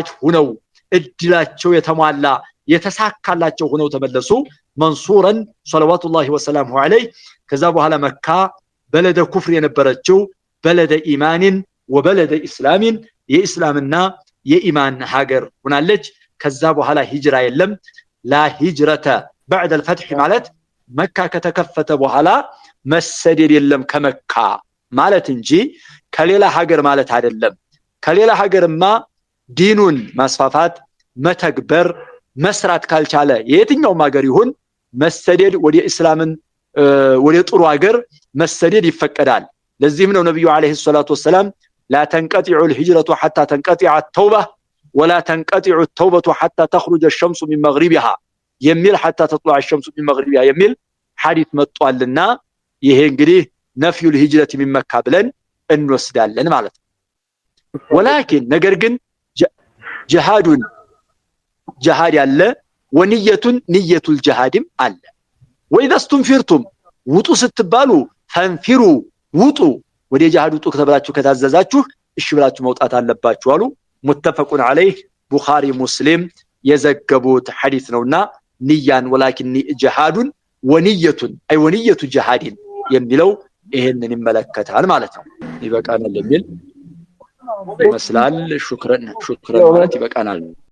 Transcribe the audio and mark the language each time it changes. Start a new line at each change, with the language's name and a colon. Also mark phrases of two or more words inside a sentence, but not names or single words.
Amharic: ሆነው እድላቸው የተሟላ የተሳካላቸው ሆነው ተመለሱ። መንሱረን
Arabic: صلوات الله وسلامه عليه።
Amharic: ከዛ በኋላ መካ
Arabic: بلد كفر
Amharic: የነበረችው
Arabic: بلد إيمان وبلد إسلام
Amharic: የኢስላምና የኢማን ሀገር ሆናለች። ከዛ በኋላ ሂጅራ የለም።
Arabic: لا هجرة بعد الفتح
Amharic: ማለት መካ ከተከፈተ በኋላ መሰደድ የለም ከመካ ማለት እንጂ ከሌላ ሀገር ማለት አይደለም። ከሌላ ሀገርማ ዲኑን ማስፋፋት መተግበር መስራት ካልቻለ የትኛውም ሀገር ይሁን መሰደድ ወደ እስላምን ወደ ጥሩ ሀገር መሰደድ ይፈቀዳል። ለዚህም ነው ነብዩ
Arabic: عليه الصلاة والسلام لا تنقطع الهجرة حتى تنقطع التوبة ولا تنقطع التوبة حتى تخرج الشمس من مغربها
Amharic: የሚል
Arabic: حتى تطلع الشمس من مغربها
Amharic: የሚል ሐዲስ መጥቷልና ይሄ እንግዲህ
Arabic: نفي الهجرة من مكة
Amharic: ብለን እንወስዳለን ማለት ነው። ولكن ነገር ግን ጅሃድ ያለ ወንየቱን
Arabic: نية الجهاد
Amharic: አለ።
Arabic: وإذا استنفرتم
Amharic: ውጡ ስትባሉ ፈንፊሩ ውጡ፣ ወደ ጅሃድ ውጡ ከተባላችሁ ከታዘዛችሁ እሺ ብላችሁ መውጣት አለባችሁ አሉ።
Arabic: متفق عليه
Amharic: ቡኻሪ ሙስሊም የዘገቡት ሐዲስ ነውና ንያን
Arabic: ولكن جهاد ونية
Amharic: አይ
Arabic: ونية جهاد
Amharic: የሚለው ይሄንን ይመለከታል ማለት ነው። ይበቃናል የሚል ይመስላል። ሹክራን ማለት ይበቃናል።